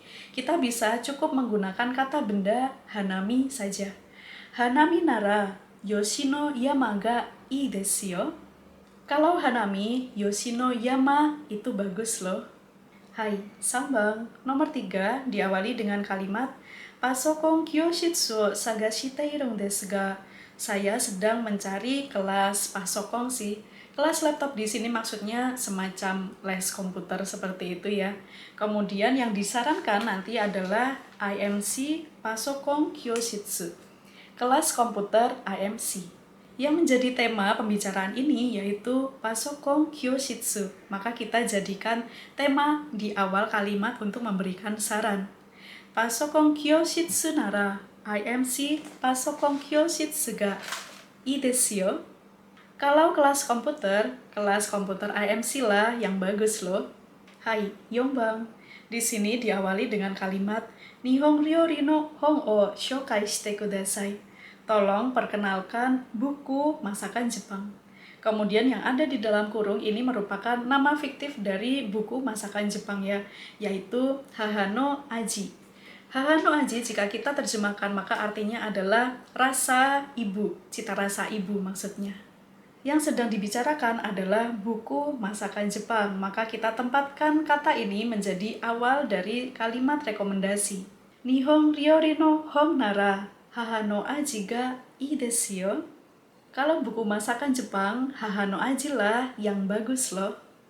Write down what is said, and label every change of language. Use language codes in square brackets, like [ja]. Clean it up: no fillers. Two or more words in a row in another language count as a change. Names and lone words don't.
[id] Kita bisa cukup menggunakan kata benda hanami saja. [ja] 花見なら吉野山がいいですよ. [id] Kalau hanami, Yoshinoyama itu bagus loh. [ja] はい、三番. [id] Nomor 3 diawali dengan kalimat [ja] パソコン教室を探しているんですが. [id] Saya sedang mencari kelas pasokon sih. Kelas laptop di sini maksudnya semacam les komputer seperti itu ya. Kemudian yang disarankan nanti adalah IMC Pasokon Kyoshitsu. Kelas komputer IMC. Yang menjadi tema pembicaraan ini yaitu [ja] パソコン教室. [id] Maka kita jadikan tema di awal kalimat untuk memberikan saran. [ja] パソコン教室ならIMCパソコン教室がいいですよ. [id] Kalau kelas komputer IMC lah yang bagus loh. [ja] はい、四番. [id] Di sini diawali dengan kalimat [ja] 日本料理の本を紹介してください. [id] Tolong perkenalkan buku masakan Jepang. Kemudian yang ada di dalam kurung ini merupakan nama fiktif dari buku masakan Jepang ya, yaitu Hahano Aji. Hahano Aji jika kita terjemahkan maka artinya adalah rasa ibu, cita rasa ibu maksudnya. Yang sedang dibicarakan adalah buku masakan Jepang, maka kita tempatkan kata ini menjadi awal dari kalimat rekomendasi. [ja] 日本料理の本なら母の味がいいですよ. [id] Kalau buku masakan Jepang, Hahano Aji lah yang bagus loh.